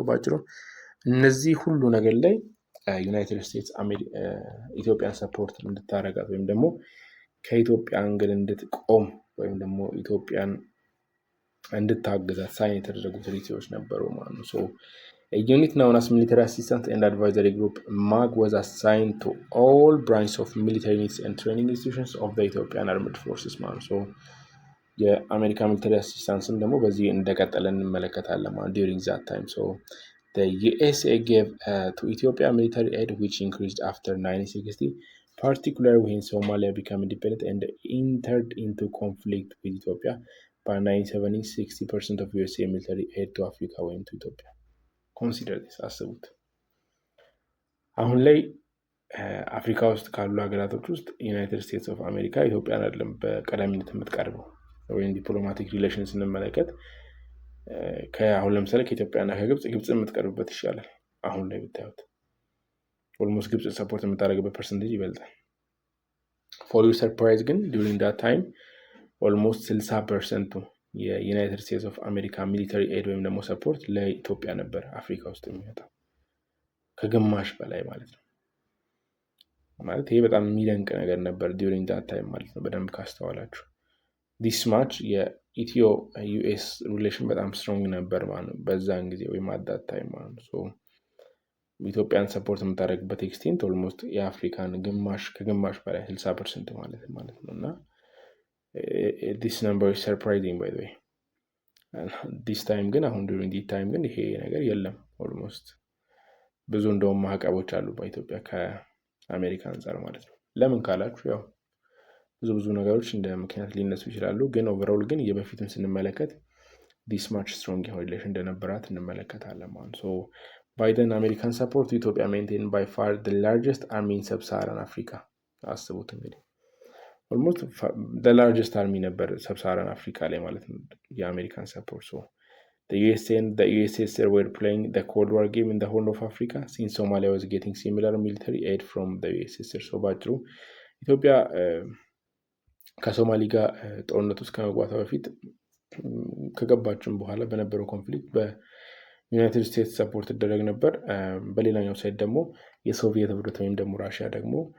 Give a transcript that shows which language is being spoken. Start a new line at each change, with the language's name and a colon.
Amharic: ባጭሩ እነዚህ ሁሉ ነገር ላይ ዩናይትድ ስቴትስ ኢትዮጵያን ሰፖርት እንድታረጋት ወይም ደግሞ ከኢትዮጵያ አንግል እንድትቆም ወይም ደግሞ ኢትዮጵያን እንድታግዛት ሳይን የተደረጉ ትሪቲዎች ነበሩ ማለት ነው።
English: A unit known as Military Assistance and Advisory Group MAG was assigned to all branches of military units and training institutions of the Ethiopian Armed Forces
Amharic: ማለት ነው። የአሜሪካ ሚሊተሪ አሲስታንስም ደግሞ በዚህ እንደቀጠለ እንመለከታለን ማለት
English: during that time. The USA gave to Ethiopia military aid which increased after 1960, particularly when Somalia became independent and entered into conflict with Ethiopia. By 1970, 60% of USA military aid to Africa went to Ethiopia. Consider this.
Amharic: አስቡት። አሁን ላይ አፍሪካ ውስጥ ካሉ ሀገራቶች ውስጥ ዩናይትድ ስቴትስ ኦፍ አሜሪካ ኢትዮጵያን አይደለም በቀዳሚነት የምትቀርበው ወይም ዲፕሎማቲክ ሪሌሽን ስንመለከት አሁን ለምሳሌ ከኢትዮጵያና ከግብጽ የምትቀርብበት ይሻላል። አሁን ላይ ብታዩት ኦልሞስት ግብጽ ሰፖርት የምታደርግበት ፐርሰንቴጅ ይበልጣል።
English: ፎር ዩ ሰርፕራይዝ
Amharic: ግን ዱሪንግ ዳት ታይም ኦልሞስት 60% የዩናይትድ ስቴትስ ኦፍ አሜሪካ ሚሊተሪ ኤድ ወይም ደግሞ ሰፖርት ለኢትዮጵያ ነበር አፍሪካ ውስጥ የሚመጣው ከግማሽ በላይ ማለት ነው። ማለት ይሄ በጣም የሚደንቅ ነገር ነበር ዱሪንግ ዳት ታይም ማለት ነው። በደንብ ካስተዋላችሁ ዲስ ማች የኢትዮ ዩኤስ ሪሌሽን በጣም ስትሮንግ ነበር ማለት ነው በዛን ጊዜ ወይም አዳት ታይም ማለት ነው። ኢትዮጵያን ሰፖርት የምታደርግበት ኤክስቴንት ኦልሞስት የአፍሪካን ከግማሽ በላይ 60% ማለት ነው። እና
English: this number is surprising by the way.
Amharic: this time ግን አሁን
English: during this time
Amharic: ግን ይሄ ነገር የለም። ኦልሞስት ብዙ እንደውም ማዕቀቦች አሉ በኢትዮጵያ ከአሜሪካ አንፃር ማለት ነው። ለምን ካላችሁ ያው ብዙ ነገሮች እንደ ምክንያት ሊነሱ ይችላሉ። ግን ኦቨርኦል ግን የበፊቱን ስንመለከት
English: this much strong relation
Amharic: እንደነበራት እንመለከታለን ማለት ነው። ባይደን አሜሪካን ሰፖርት ኢትዮጵያ
English: maintained by far the largest army in sub-Saharan Africa።
Amharic: አስቡት እንግዲህ ኦልሞስት
English: the largest army
Amharic: ነበር sub-Saharan Africa ላይ ማለት ነው የአሜሪካን ሰፖርት።
English: the USA and the USSR were playing the Cold War game in the Horn of Africa since Somalia was getting similar military aid from the USSR.
Amharic: ባጭሩ ኢትዮጵያ ከሶማሊ ጋር ጦርነት ውስጥ ከመግባቷ በፊት ከገባችን በኋላ በነበረው ኮንፍሊክት በዩናይትድ ስቴትስ ሰፖርት ይደረግ ነበር። በሌላኛው ሳይድ ደግሞ የሶቪየት ህብረት ወይም ደግሞ ራሽያ ደግሞ